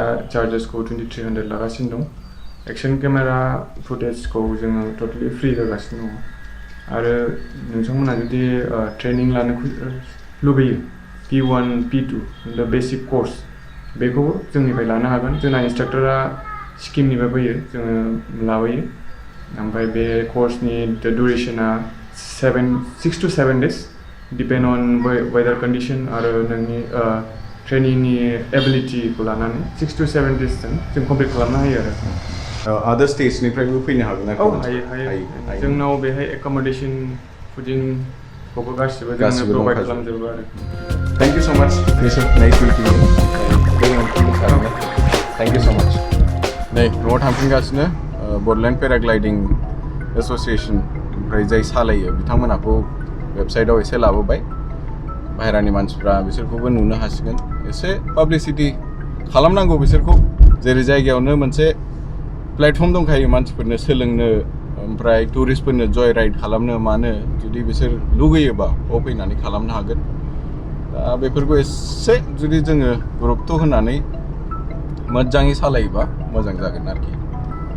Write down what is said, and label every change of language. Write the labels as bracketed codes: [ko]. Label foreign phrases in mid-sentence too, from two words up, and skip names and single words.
[brx] चार्जेसखौ 2300 लागासिनो दं एक्सन केमेरा फुटेजखौ जोङो टटेलि फ्रि होगासिनो दङ आरो नोंथांमोनहा जुदि ट्रेनिं लानो लुगैयो P1 P2 [en] the basic course [brx] बेखौबो जोंनिफ्राय लानो हागोन जोंना इन्सट्राक्टरा सिक्किमनिफ्राय फैयो जोङो लाबोयो ओमफ्राय बे कर्सनि ड्युरेसना [en] 6 to 7 days depend on weather condition [brx] आरो नोंनि ट्रेनिंनि एबिलिटिखौ लानानै [en] 6 to 7 days [brx] जों कमप्लिट खालामनो हायो आरो अदर स्टेट्सनिफ्रायबो फैनो हागोन आरो हायो जोंनाव बेहाय एकोमोडेसन फुडिंखौबो गासिबो जोंनो प्रोभाइड खालामजोबो आरो [en] thank you so much nice meeting you thank you so much [brx] नै न'आव थांफिनगासिनो बडलेण्ड पेराग्लाइडिं एसोसिएशन ओमफ्राय जाय सालायो बिथांमोनहाखौ वेबसाइटआव एसे लाबोबाय बाहेरानि मानसिफ्रा बिसोरखौबो नुनो हासिगोन एसे पाब्लिसिटि खालामनांगौ बिसोरखौ जेरै जायगायावनो मोनसे प्लेटफर्म दंखायो मानसिफोरनो सोलोंनो ओमफ्राय टुरिस्टफोरनो जय राइड खालामनो मानो जुदि बिसोर लुगैयोबा बाव फैनानै खालामनो हागोन दा बेफोरखौ एसे जुदि जोङो गुरुत्व होनानै मोजाङै सालायोबा मोजां जागोन आरोखि